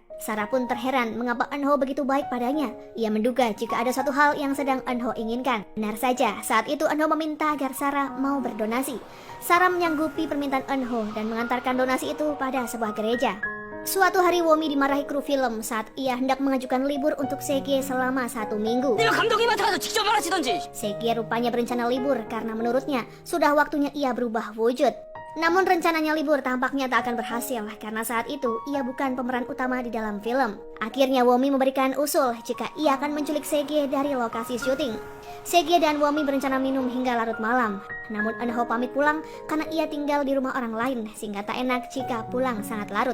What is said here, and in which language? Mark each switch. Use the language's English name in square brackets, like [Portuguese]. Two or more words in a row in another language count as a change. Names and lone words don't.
[Indonesian] Sarah pun terheran mengapa Eunho begitu baik padanya. Ia menduga jika ada suatu hal yang sedang Eunho inginkan. Benar saja, saat itu Eunho meminta agar Sarah mau berdonasi. Sarah menyanggupi permintaan Eunho dan mengantarkan donasi itu pada sebuah gereja. Suatu hari Womi dimarahi kru film saat ia hendak mengajukan libur untuk Sege selama 1 minggu. [Korean] 내가 감독님한테 가서 직접 말하시던지. [Indonesian] Sege rupanya berencana libur karena menurutnya sudah waktunya ia berubah wujud. Namun rencananya libur tampaknya tak akan berhasil karena saat itu ia bukan pemeran utama di dalam film. Akhirnya Womi memberikan usul jika ia akan menculik Sege dari lokasi syuting. Sege dan Womi berencana minum hingga larut malam. Namun Eunho pamit pulang karena ia tinggal di rumah orang lain sehingga tak enak jika pulang sangat larut.